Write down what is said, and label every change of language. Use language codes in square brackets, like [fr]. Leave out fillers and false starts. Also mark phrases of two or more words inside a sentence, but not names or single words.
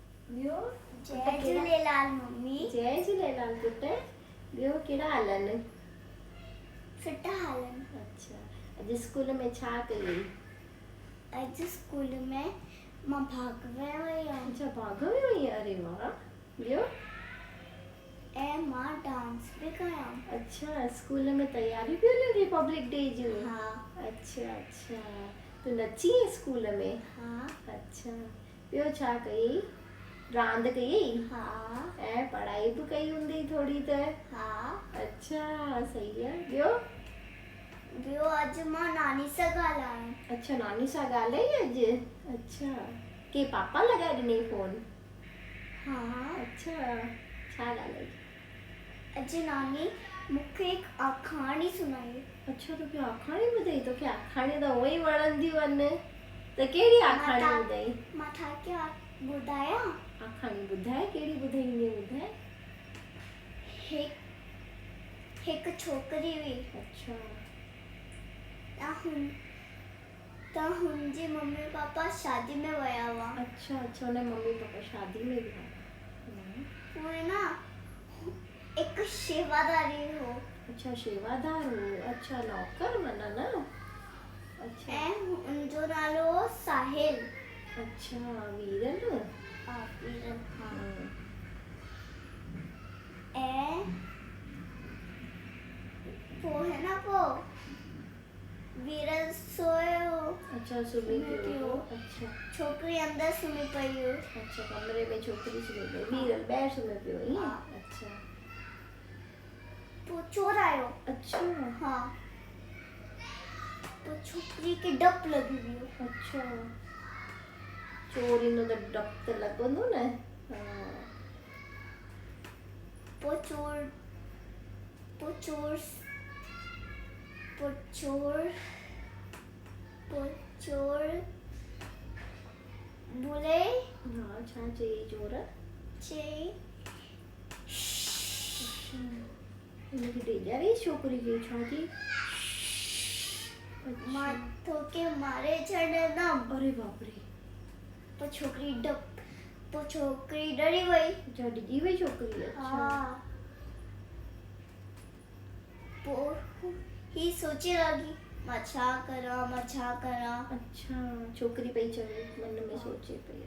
[sd] ॿियो जय झूलेलाल मम्मी। जय झूलेलाल पुट। ॿियो कहिड़ा हाल आहिनि? सुठा हाल आहिनि। अच्छा, अॼु स्कूल में छा कई? अॼु स्कूल में मां भाग में वई हुयमि। अच्छा, भाग में वई? अरे वाह। ॿियो? ऐं मां डांस बि कयमि। अच्छा, स्कूल में तयारी पियो हले [en] Republic Day [sd] जूं? हा। अच्छा अच्छा, तूं नची स्कूल में? हा। अच्छा, ॿियो छा कई? रांदि कई? हा। ऐं पढ़ाई बि कई हूंदी थोड़ी त? हा। अच्छा, सही आहे। ॿियो? ॿियो अॼु मां नानी सां ॻाल्हायमि। अच्छा, नानी सां ॻाल्हाई अॼु? अच्छा, के पापा लॻाए ॾिनई फोन? हा। अच्छा, छा ॻाल्हाई? अॼु नानी मूंखे हिकु आखाणी सुनाई। अच्छा, तोखे आखाणी ॿुधाई? तोखे आखाणी त उअं ई वणंदियूं आहिनि। त कहिड़ी आखाणी ॿुधाई? मां तव्हांखे ॿुधायां? आखाणी ॿुधाए, कहिड़ी ॿुधाईंदी ॿुधाए? हिकु छोकिरी हुई। अच्छा। त हुनजी मम्मी पापा शादी में विया हुआ। अच्छा अच्छा, हुन मम्मी पापा शादी में विया। वो ना हिकु शेवादारी हो। अच्छा, शेवादार हो। अच्छा, नौकर माना न? अच्छा। ऐं उनजो नालो हो साहिल। अच्छा, वीरल? हा, वीरल। हाँ। ऐं पोइ है ना वो वीरल सोयो। अच्छा, सुम्ही पियो। अच्छा, छोकिरी अंदर सुम्ही पई हुई। अच्छा, कमरे में छोकिरी सुम्ही पई, वीरल ॿाहिरि सुम्ही पियो ईअं? हाँ। अच्छा। तो चोर आयो। अच्छा। हाँ। तो छोकिरी खे डपु लॻी वियो। अच्छा, चोर ईंदो त डपु त लॻंदो न? हाँ। पोइ चोर बोले। हाँ, छा चई चोर? चई अच्छा, हुनखे ॾेॼारियई छोकिरी खे? छा चई? मां तोखे मारे छॾंदमि। अरे बाप रे। पोइ छोकिरी डरी वई। अच्छा, डिॼी वई छोकिरी? अच्छा। हाँ। पोइ ही सोचे लॻी मां छा करा। अच्छा, छोकिरी पई चवे, मन में सोचे पई।